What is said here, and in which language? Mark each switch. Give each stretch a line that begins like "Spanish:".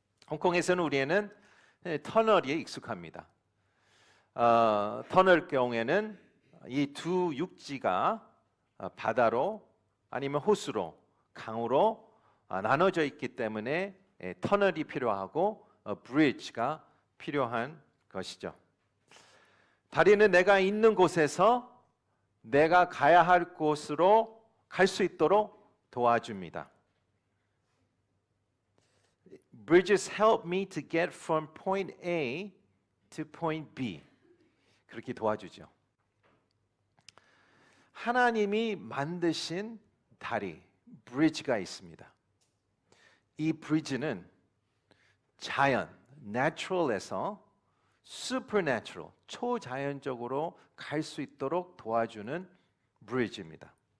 Korean: 홍콩에서는 우리는 터널에 익숙합니다. 터널 경우에는 이 두 육지가 바다로 아니면 호수로, 강으로 나눠져 있기 때문에 터널이 필요하고 브리지가 필요한 것이죠. 다리는 내가 있는 곳에서 내가 가야 할 곳으로 갈 수 있도록 도와줍니다.
English: Bridges help me to get from point A to point B.
Korean: 그렇게 도와주죠. 하나님이 만드신 다리, 브리지가 있습니다. 이 브리지는 자연, natural에서 supernatural, 초자연적으로 갈 수 있도록 도와주는 브리지입니다.